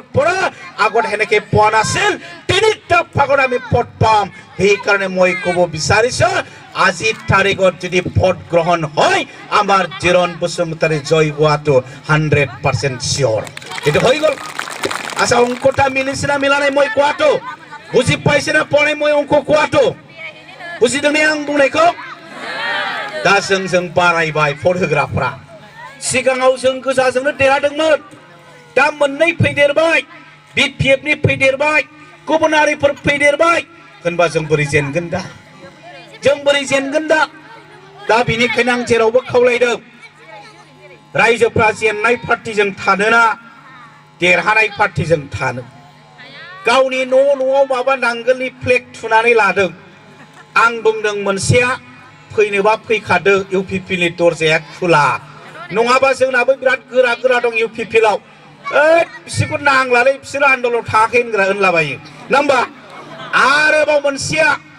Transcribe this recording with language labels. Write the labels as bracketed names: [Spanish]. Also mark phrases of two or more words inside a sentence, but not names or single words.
[Assamese] পৰা আগত হেনেকে পোৱা নাছিল তিনিটা ভাগত আমি ভোট পাম সেইকাৰণে মই ক'ব বিচাৰিছো আজিৰ তাৰিখত যদি ভোট গ্ৰহণ হয় আমাৰ জিৰণ বসুমতাৰী জয় হোৱাটো 100% চিয়ৰ এইটো হৈ গ'ল আচ্ছা অংকটা মিলিছে না মিলা নাই মই কোৱাটো বুজি পাইছে না পৰে মই অংক কোৱাটো বুজিদोंने [Bodo] आं बुंनायखौ दा जों बारायबाय भट होग्राफ्रा सिगाङाव जों गोजाजोंनो देरहादोंमोन दा मोननै फैदेरबाय बिपिएफनि फैदेरबाय गुबुन हारिफोर फैदेरबाय होनबा जों बोरै जेनगोन दा दा बेनिखायनो आं जेरावबो खावलायदों रायजोफ्रा जेननाय पार्टिजों थानोना देरहानाय पार्टिजों थानो गावनि न'आव माबा नांगोलनि फ्लेग थुनानै लादों आं बुंदों मोनसेया फैनोबा फैखादो इउपिपिएलनि दरजाया खुला नङाबा जोंनाबो बिराद गोरा दं इउपिपिएलआव बिसोरखौ नांलालै बिसोर आन्दोलनाव थाङाखै होनलाबायो नङा होमबा आरोबाव मोनसेया